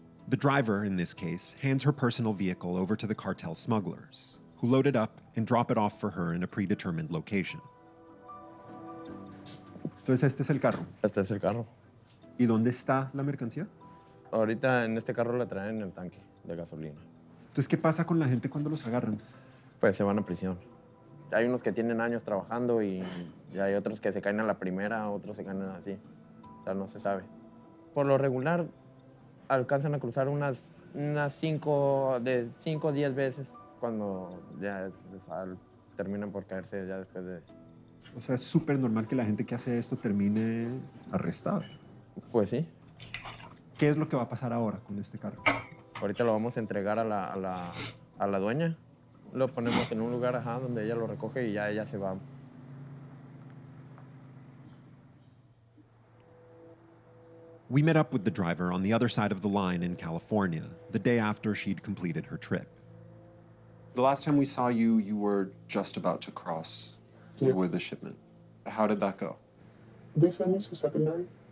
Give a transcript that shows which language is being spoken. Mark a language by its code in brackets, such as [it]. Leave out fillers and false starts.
[en] The driver, in this case, hands her personal vehicle over to the cartel smugglers, who load it up and drop it off for her in a predetermined location. [es] Entonces, este es el carro. Este es el carro. ¿Y dónde está la mercancía? Ahorita en este carro le traen el tanque de gasolina. Entonces, ¿qué pasa con la gente cuando los agarran? Pues se van a prisión. Hay unos que tienen años trabajando y hay otros que se caen a la primera, otros se caen así. O sea, no se sabe. Por lo regular, alcanzan a cruzar unas 5 o 10 veces cuando ya terminan por caerse ya después de... O sea, es súper normal que la gente que hace esto termine arrestada. Pues sí. ¿Qué es lo que va a pasar ahora con este carro? Ahorita lo vamos a entregar a la dueña. Lo ponemos en un lugar, ajá, donde ella lo recoge y ya ella se va. [en] We met up with the driver on the other side of the line in California, the day after she'd completed her trip. The last time we saw you, you were just about to cross with the shipment. How did that go? They sent me to secondary.